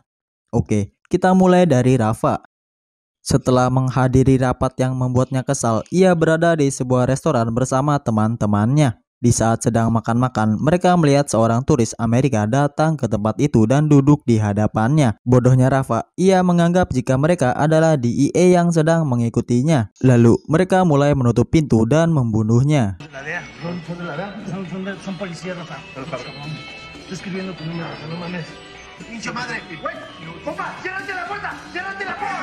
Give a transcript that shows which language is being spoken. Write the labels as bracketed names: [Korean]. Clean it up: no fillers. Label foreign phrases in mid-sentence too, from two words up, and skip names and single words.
[Indonesian] Oke, kita mulai dari Rafa. Setelah menghadiri rapat yang membuatnya kesal, ia berada di sebuah restoran bersama teman-temannya. Di saat sedang makan-makan, mereka melihat seorang turis Amerika datang ke tempat itu dan duduk di hadapannya. Bodohnya Rafa, ia menganggap jika mereka adalah DEA yang sedang mengikutinya. Lalu mereka mulai menutup pintu dan membunuhnya. [Spanish] Son policías, Rafa. Estoy escribiendo tu número, Rafa, no mames. ¡Pinche madre! ¡Güey! ¡Compa! ¡Ciérrate la puerta! ¡Ciérrate la puerta!